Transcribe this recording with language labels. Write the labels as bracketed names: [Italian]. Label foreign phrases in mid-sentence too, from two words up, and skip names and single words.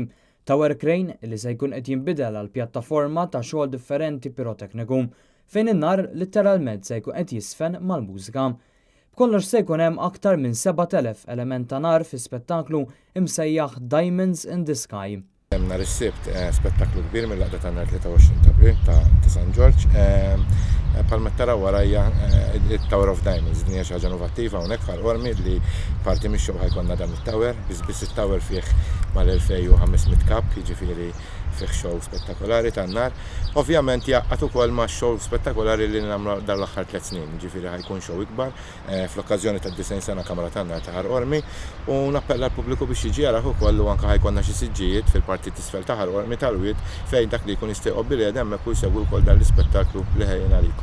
[English] Tower Crane [Maltese] li se jkun qed jinbidel għal pjattaforma ta' xogħol differenti pirotekniku fejn in-nar litteralment se jkun qed jisfen mal-mużika. B'kollox se jkun hemm aktar minn 7,000 element ta' nar fi spettaklu imsejjaħ Diamonds in the Sky. Nhar is-sibt spettaklu kbir mill-laqda ta' nhar 23 ta' April ta' San George. Palma taraw warajja il-Tower of Diamonds, din hija xi ħaġa innovattiva hawnhekk f'Ħalqormi li parti mix-show ħajkonna dan it-tower, biss it-tower fih mal-2500 kapp, jiġifieri fih show spettakolari tan-nar. Ovvjament jaqqat ukoll ma' show spettakolari li nagħmlu dan l-aħħar 3 snin, jiġifieri ħajkun show ikbar fl-okkażjoni tad-90 sena Kamra tan-nar ta' Ħalqormi u nappella l-pubbliku biex jiġi jaraħ ukoll u anke ħajkonna xi siġġijiet fil-parti t'isfel ta' Ħalqormi tal-wied fejn dak li jkun jista' jqobbi li hemmhekk u jsegwu wkoll dan l-ispettaklu li ħejjin għalikom.